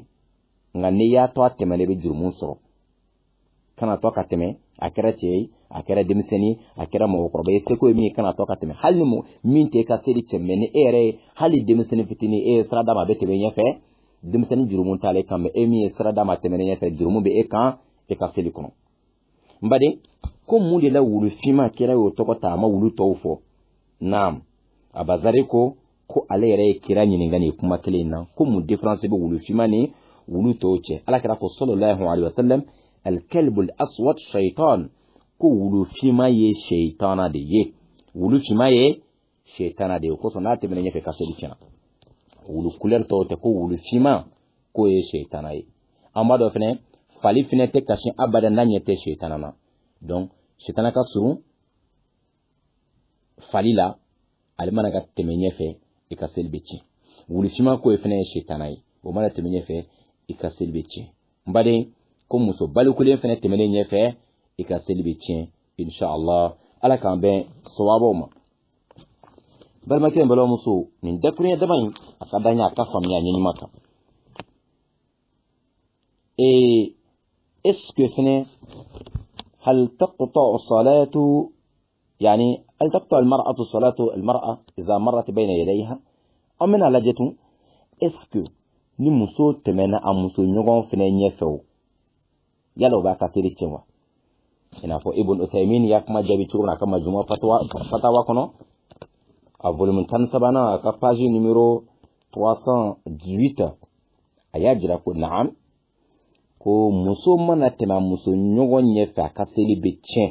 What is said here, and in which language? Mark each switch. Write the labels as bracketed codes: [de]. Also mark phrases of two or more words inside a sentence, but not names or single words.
[bm] Nka n'i y'a to a tɛmɛlen bɛ jurumu sɔrɔ. Kana to ka tɛmɛ a kɛra cɛ ye a kɛra denmisɛnnin a kɛra mɔgɔkɔrɔba ye seko ye min ye kana to ka tɛmɛ hali ni min tɛ ka seli cɛ mais ni e yɛrɛ ye hali denmisɛnnin fitinin e ye sira d'a ma a bɛ tɛmɛ ɲɛfɛ denmisɛnnin jurumu t'ale kan mais e min ye sira d'a ma tɛmɛnen ɲɛfɛ jurumu bɛ e kan e ka seli kɔnɔ. N baden ko mun de la wulu finma kira y'o tɔgɔ ta a ma wulu tɔw fɔ? Naam, Abazari ko ale yɛrɛ ye kira ɲininka nin kuma kelen in na ko mun différence bɛ wulu finma ni wulu tɔw cɛ? Alakira ko [ar] صلى الله عليه وسلم الكلب الأسود شيطان [bm] ko wulu fima ye shaytana de ye. Wulu fima ye shaytana de ye ko sona tɛmɛnen ɲɛfɛ ka seli tiɲɛna. Wulu couleur tɔw tɛ ko wulu fima ko ye shaytana ye. An b'a dɔn fɛnɛ fali fɛnɛ tɛ kasi abadan n'a ɲɛ tɛ shaytana na. Donc shaytana ka surun fali la ale mana ka tɛmɛ ɲɛfɛ i ka seli bɛ tiɲɛ. Wulu fima ko ye fɛnɛ ye shaytana ye o mana tɛmɛ ɲɛfɛ i ka seli bɛ tiɲɛ. N baden ko muso balikulen fɛnɛ tɛmɛnen ɲɛfɛ i ka seli bɛ tiɲɛ inshallah. Ala k'an bɛn sawabaw ma. Balimakɛ n balimamuso nin dakuruɲɛ dama in a ka d'an ye a ka faamuya ɲɛɲuman kan. [fr] Est-ce que [ar] fɛnɛ هل تقطع الصلاة يعني هل تقطع المرأة صلاة المرأة إذا مرت بين يديها أم من علاجته؟ [bm] est-ce que ni muso tɛmɛna a muso ɲɔgɔn fɛnɛ ɲɛfɛ o yala o b'a ka seli tiɲɛ wa? I n'a fɔ Ibn Uthaymin y'a kuma jaabi cogo min na a ka majuma fatawa kɔnɔ a volume 13 a ka page numéro 318 a y'a jira ko naam ko muso mana tɛmɛ a muso ɲɔgɔn ɲɛfɛ a ka seli bɛ tiɲɛ.